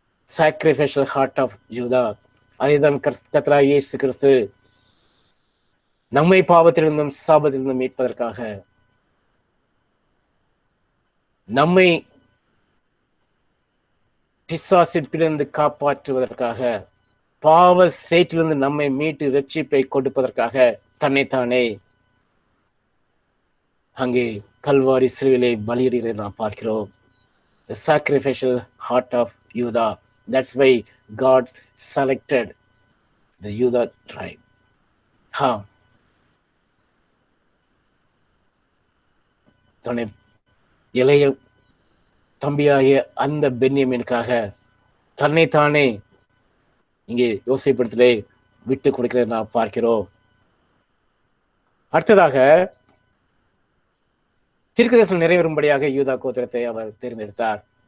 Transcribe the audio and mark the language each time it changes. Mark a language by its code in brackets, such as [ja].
[en] Sacrificial heart of யூதா. [ta] அதைதான் கர்த்தராகிய இயேசு கிறிஸ்து நம்மை பாவத்திலிருந்தும் சாபத்திலிருந்தும் மீட்பதற்காக, நம்மை பிசாசின் பிடிந்து காப்பாற்றுவதற்காக, பாவ சேற்றிலிருந்து நம்மை மீட்டு ரட்சிப்பை கொடுப்பதற்காக தன்னைத்தானே அங்கே கல்வாரி சிலுவையிலே பலியிடுகிறதை நாம் பார்க்கிறோம். [en] The sacrificial heart of Judah. That's why God selected the Judah tribe. [ta] தன்னை இளைய தம்பியாகிய அந்த பென்யமீனுக்காக தன்னைத்தானே இங்கே யோசேப்பிடத்திலே விட்டு கொடுக்கிறதை நாம் பார்க்கிறோம். அடுத்ததாக தீர்க்கதரிசனம் நிறைவேறும்படியாக யூதா கோத்திரத்தை அவர் தேர்ந்தெடுத்தார்.